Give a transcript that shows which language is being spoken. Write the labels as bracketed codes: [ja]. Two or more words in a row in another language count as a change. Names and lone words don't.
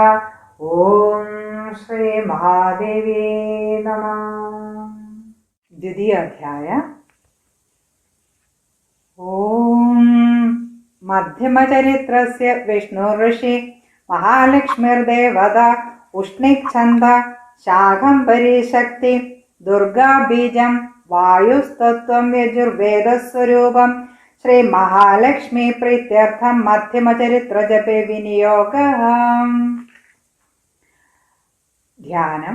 [sa] ओम श्री महादेवी नमः। द्वितीय अध्याय। ओम मध्यमचरित्रस्य विष्णु ऋषि महालक्ष्मीर्देवता ഉഷ്ണിച്ഛന്ദ ശാഖംഭരി ശക്തി ദുർഗാബീജം വായുസ്തത്വം യജുർവേദസ്വരൂപം ശ്രീ മഹാലക്ഷ്മി പ്രീത്യർത്ഥം മധ്യമചരിത്രജപേ വിനിയോഗ. ധ്യാനം.